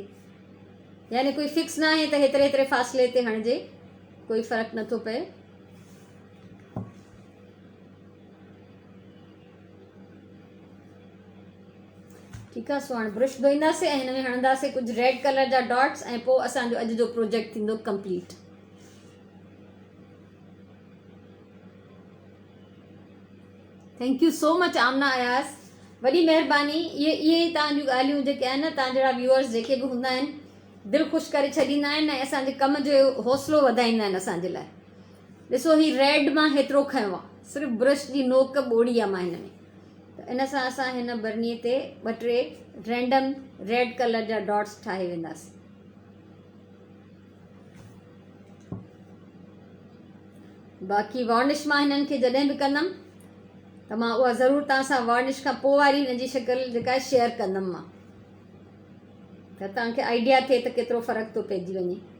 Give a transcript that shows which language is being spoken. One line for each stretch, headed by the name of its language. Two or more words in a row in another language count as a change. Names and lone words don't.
Sindhi: यानी कोई फिक्स न आहे त हेतिरे फ़ासिले ते हणिजे, कोई फ़र्क़ु नथो पए। ठीकु आहे। सो हाणे ब्रश धोईंदासीं ऐं हिन में हणंदासीं कुझु
English: red colour
Sindhi: जा डॉट्स ऐं पोइ असांजो अॼु जो प्रोजेक्ट थींदो कंप्लीट।
English: thank you so much आमना अयास,
Sindhi: वॾी महिरबानी। इहे ई तव्हां जूं ॻाल्हियूं जेके आहिनि न, तव्हां जहिड़ा व्यूअर्स जेके बि हूंदा आहिनि, दिलि ख़ुशि करे छॾींदा आहिनि ऐं असांजे कम जो हौसलो वधाईंदा आहिनि असांजे लाइ। ॾिसो, ही रेड मां हेतिरो खयो आहे, सिर्फ़ु ब्रश जी नोक ॿोड़ी आहे मां हिन में। त इन सां असां हिन बरनीअ ते 2-3
English: random red colour
Sindhi: जा डॉट्स ठाहे वेंदासीं। बाक़ी वार्निश मां हिननि खे जॾहिं बि कंदमि त मां उहा ज़रूरु तव्हां सां वार्निश खां पोइ वारी हिन जी शिकिल जेका आहे शेयर कंदमि मां, त तव्हांखे आइडिया थिए त केतिरो फ़र्क़ु थो पइजी वञे।